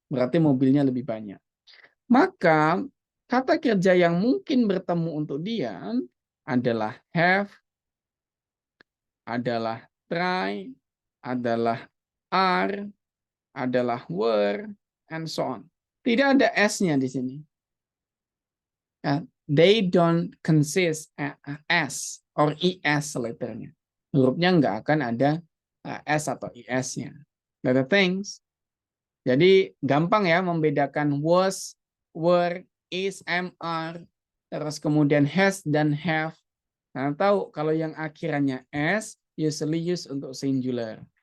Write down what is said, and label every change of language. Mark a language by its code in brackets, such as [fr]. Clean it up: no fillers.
[id] Berarti mobilnya lebih banyak. Maka, kata kerja yang mungkin bertemu untuk dia adalah have, adalah try, adalah are, adalah were, [en] and so on. [id] Tidak ada S-nya di sini. [en] They don't consist S or ES letternya. [id] Hurufnya nggak akan ada S atau ES-nya. [en] Other things. [id] Jadi gampang ya membedakan was, were, is, am, are, terus kemudian has dan have. Nah, tahu kalau yang akhirannya s [en] usually use [id] untuk singular.